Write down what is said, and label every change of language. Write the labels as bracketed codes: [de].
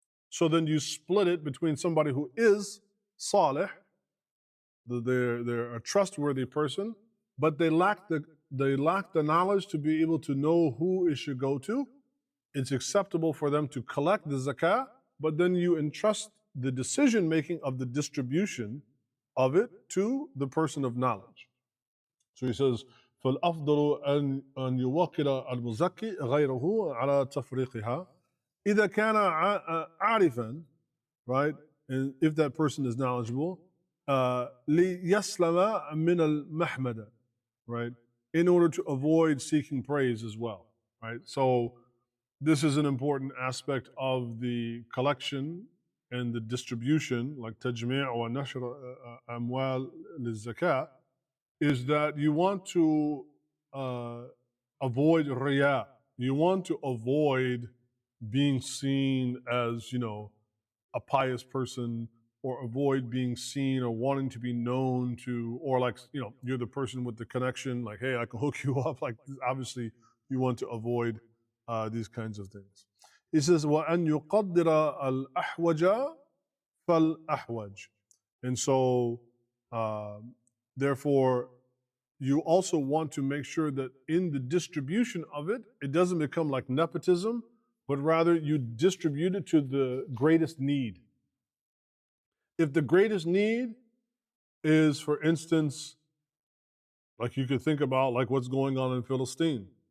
[en] So then you split it between somebody who is salih, they're a trustworthy person, but they lack the knowledge to be able to know who it should go to. It's acceptable for them to collect the zakah, but then you entrust the decision making of the distribution of it to the person of knowledge. So he says, [ar] فالأفضل أن يوكل المزكي غيره على تفريقها إذا كان عارفا, right? [en] And if that person is knowledgeable, [ar] ليسلم من المحمدة, [en] right? In order to avoid seeking praise as well, right? So this is an important aspect of the collection and the distribution, like [ar] tajmi' wa nashr amwal lil-zakah, [en] is that you want to avoid riya. You want to avoid being seen as, a pious person, or avoid being seen or wanting to be known to, or like, you're the person with the connection, like, hey, I can hook you up. Like, obviously, you want to avoid these kinds of things. He says, [ar] وَأَنْ يُقَدِّرَ الْأَحْوَجَ فَالْأَحْوَجِ. [en] And so, therefore, you also want to make sure that in the distribution of it, it doesn't become like nepotism, but rather you distribute it to the greatest need. If the greatest need is, for instance, like you could think about like what's going on in Palestine.